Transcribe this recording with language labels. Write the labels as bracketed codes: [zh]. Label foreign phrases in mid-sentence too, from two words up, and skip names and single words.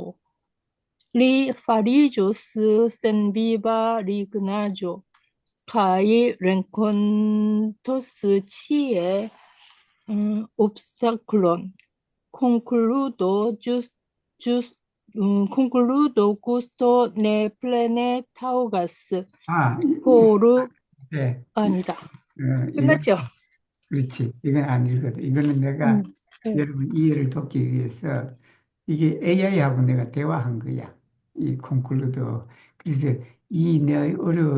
[eo] Li fariĝos senviva lignaĵo kaj renkontos ĉie obstaklon. Concludo gusto ne plene taŭgas [ko] 아, por 네. 아니다. 이건, 끝났죠? 그렇지. 이건 안 읽어도. 이거는 내가 네. 여러분 이해를 돕기 위해서 이게 AI하고 내가 대화한 거야. 이 콘클루드. 그래서 어려워.